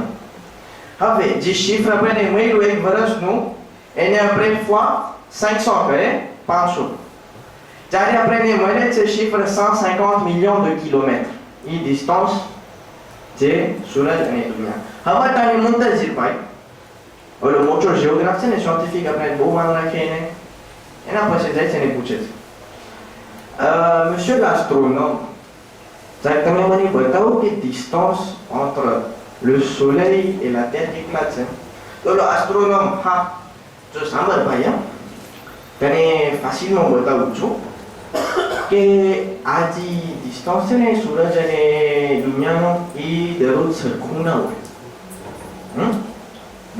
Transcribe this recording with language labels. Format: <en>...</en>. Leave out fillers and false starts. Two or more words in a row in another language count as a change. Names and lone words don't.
<gu>હવે જે શિફ્ટ આપણે મળ્યું એક વર્ષનું, એને આપણે ફોર 500 કરે 500, જ્યારે આપણે મળે છે શિફ્ટ 150</gu> <fr>millions de kilomètres.</fr> <gu>એ ડિસ્ટન્સ જે સૂરજ અને દુનિયા. હવે તમે મુંતઝિર ભાઈ, ઓલો મોટો જીઓગ્રાફ છે ને, સાયન્ટિફિક, આપણે બહુ માન રાખીએ એને, એના પાસે જાય છે ને પૂછે છે,</gu> <fr>monsieur l'astronome,</fr> <gu>સાહેબ તમે મને બતાવો કે ડિસ્ટન્સ</gu> <fr>entre le soleil et la terre</fr> <gu>કેટલા છે? તો ઓલો એસ્ટ્રોનોમ, હા જો સાંભળ ભાઈ, હા તને ફાસીલમાં બતાવું છું કે આ જે ડિસ્ટન્સ છે ને સૂરજ અને દુનિયાનો, એ દરરોજ સરખું ના હોય.</gu>